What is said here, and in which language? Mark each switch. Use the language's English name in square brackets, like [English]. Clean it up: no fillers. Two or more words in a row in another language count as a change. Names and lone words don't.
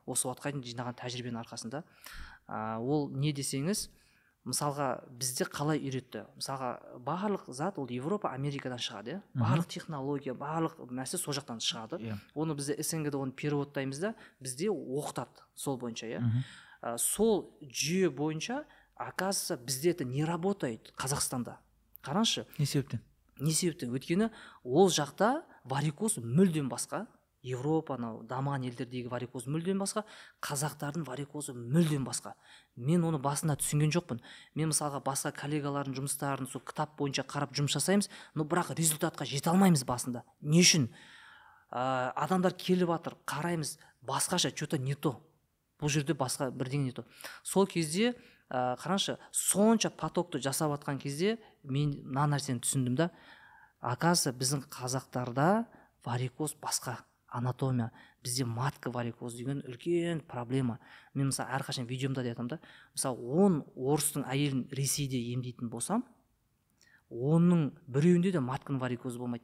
[Kazakh] Осы уақытқа дейін жинаған тәжірибенің арқасында. Ол не десеңіз, мысалға бізде қалай үйретті? Мысалға барлық зат ол Европа, Америкадан шығады, барлық технология, барлық нәрсе сол жақтан шығады. Оны бізде СНГ-де оны переводтаймыз да, бізде оқытады сол бойынша. Сол жүйе бойынша, оказывается, бізде [Russian] это не работает [Kazakh] Қазақстанда. Қараңызшы. Не себептен? Не себептен? Өйткені ол жақта варикоз мүлдем басқа. Европа, дамыған елдердегі варикоз мүлдем басқа, қазақтардың варикозы мүлдем басқа. Мен оны басында түсінген жоқпын. Мен мысалға басқа коллегалардың жұмыстарын сол кітап бойынша қарап жұмыс жасаймыз, но бірақ результатқа жете алмаймыз басында. Не үшін? Адамдар келіп жатыр, қараймыз, басқаша, [Russian] что-то не то. [Kazakh] Бұл жерде басқа бірдеңе [Russian] не то. [Kazakh] Сол кезде қараңызшы, сонша потокты жасап жатқан кезде мен мына нәрсені түсіндім да, оказывается, біздің қазақтарда варикоз басқа. анатомия. Бізде матка варикоз деген үлкен проблема. Мен мысалы әрқашан видеомда да айтамын да, мысалы 10 орыстың әйелін Ресейде емдейтін болсам, оның біреуінде де матканың варикозы болмайды.